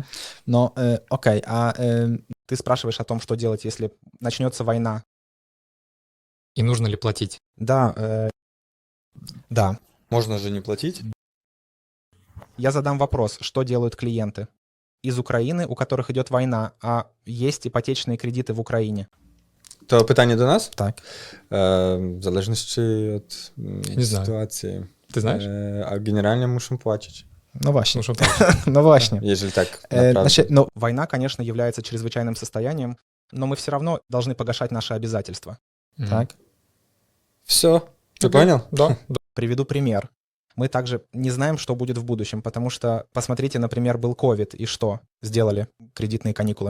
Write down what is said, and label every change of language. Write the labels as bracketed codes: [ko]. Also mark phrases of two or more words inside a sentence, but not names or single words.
[ru] Но, окей, ты спрашиваешь о том, что делать, если начнется война. И нужно ли платить? Да, да. Можно же не платить? Я задам вопрос, что делают клиенты из Украины, у которых идет война, а есть ипотечные кредиты [uk] в Україні? То питання до нас? Так. В залежності від не знаю. ситуації. [ru] Ты знаешь? [uk] А генерально мусим платить. Ну, [pl] właśnie. Muszą płacić. Ну, właśnie. [ru] Ежели так, направду. Значит, война, конечно, является чрезвычайным состоянием, но мы все равно должны погашать наши обязательства. Так. Все, ты понял? Да. Приведу пример. Мы также не знаем, что будет в будущем, потому что, посмотрите, например, был ковид, и что сделали кредитные каникулы?